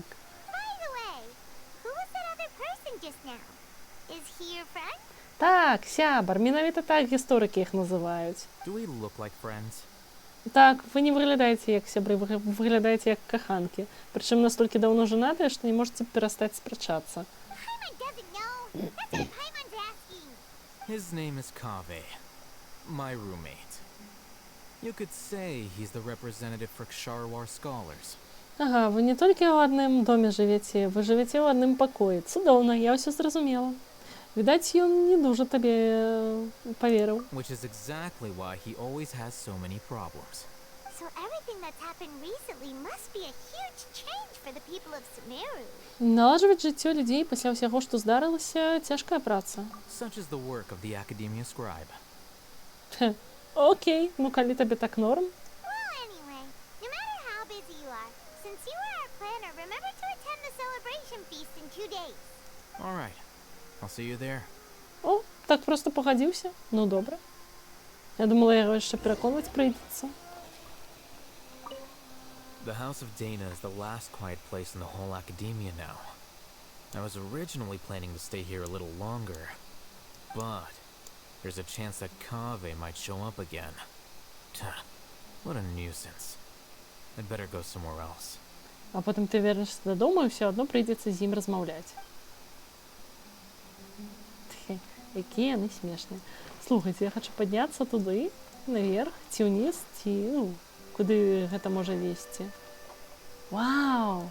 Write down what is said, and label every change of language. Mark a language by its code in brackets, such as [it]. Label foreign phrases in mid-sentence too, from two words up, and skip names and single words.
[en] By the way, who was that other person just now? Is he your friend? [be] Так, сябар, менавіта так гісторыкі іх называюць. [en] Do we look like friends? [be] Так, вы не выглядаеце як сябры, вы выглядаеце як каханкі. Прычым настолькі даўно жанатыя, што не можаце перастаць спрачацца. [en] Paimon doesn't know. That's what Paimon's asking. His name is Kaveh, my roommate. You could say he's the representative for Ksharawar scholars. [be] Ага, вы не толькі ў адным доме жывяце, вы жывяце ў адным пакоі. Цудоўна, я ўсё зразумела. Відаць, ён не дужа табе паверыў. [en] Which is exactly why he always has so many problems. So everything that's happened recently must be a huge change for the people of Sumeru. [be] Наладжваць жыццё людзей пасля ўсяго, што здарылася, цяжкая праца. [en] Such is the work of the Academia Scribe. [be] Окей, ну калі табе так норм. [en] Well, anyway, no matter how busy you are, since you are our planner, remember to attend the celebration feast in 2 days. All right. I'll see you there. [be] О, так просто пагадзіўся? Ну, добра. Я думала, яго яшчэ пераконваць прыйдзецца. [en] The House of Dana is the last quiet place in the whole academia now. I was originally planning to stay here a little longer, but there's a chance that Kaveh might show up again. What a nuisance. I'd better go somewhere else. [be] А потым ты вернешся дадому, і ўсё адно прыйдзецца з ім размаўляць. Якія яны смешныя. Слухайце, я хачу падняцца туды, наверх, ці ўніз, ці, ну, куды гэта можа весці. Вау!